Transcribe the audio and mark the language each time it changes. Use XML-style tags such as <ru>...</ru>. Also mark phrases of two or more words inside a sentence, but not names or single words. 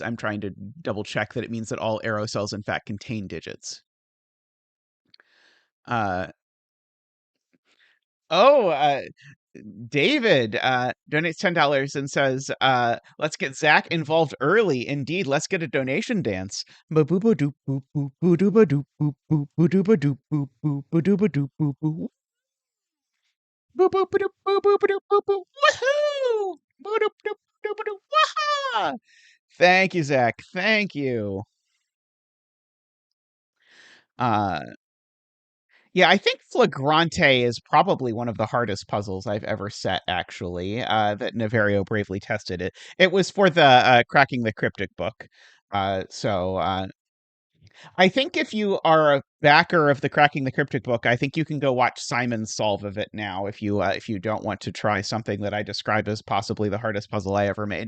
<en>I'm trying to double check that it means that all arrow cells in fact contain digits. Uh, oh, David donates $10 and says, "Let's get Zach involved early. Indeed, let's get a donation dance." Ba-boo-ba-doop, boop, boop, boo-doo-ba-doop, boop, boop, boo-doo-ba-doop, boop, boop, boo-doo-ba-doop, boop, boop. Boop, boop, ba-doop, boop, boop, ba-doop, boop, boop. Woohoo! Boop-doop, doop, doop, ba-doop, waha! Thank you, Zach. Thank you. Uh, Yeah, I think Flagrante is probably one of the hardest puzzles I've ever set, actually, that Naverio bravely tested it. It was for the Cracking the Cryptic book. I think if you are a backer of the Cracking the Cryptic book, I think you can go watch Simon's solve of it now if you don't want to try something that I describe as possibly the hardest puzzle I ever made.</en>